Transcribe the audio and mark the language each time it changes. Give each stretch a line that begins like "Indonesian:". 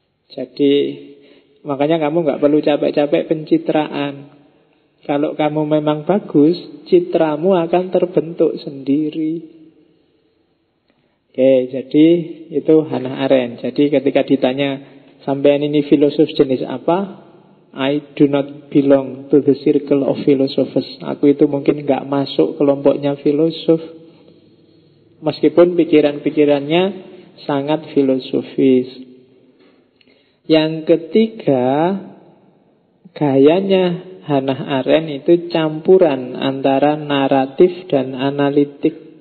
Indonesian: Jadi makanya kamu tidak perlu capek-capek pencitraan. Kalau kamu memang bagus, citramu akan terbentuk sendiri. Oke, jadi itu Hannah Arendt. Jadi ketika ditanya, sampean ini filosof jenis apa?
English: I do not belong to the circle of philosophers.
Indonesian: Aku itu mungkin enggak masuk kelompoknya filosof. Meskipun pikiran-pikirannya sangat filosofis. Yang ketiga, gayanya Hannah Arendt itu campuran antara naratif dan analitik.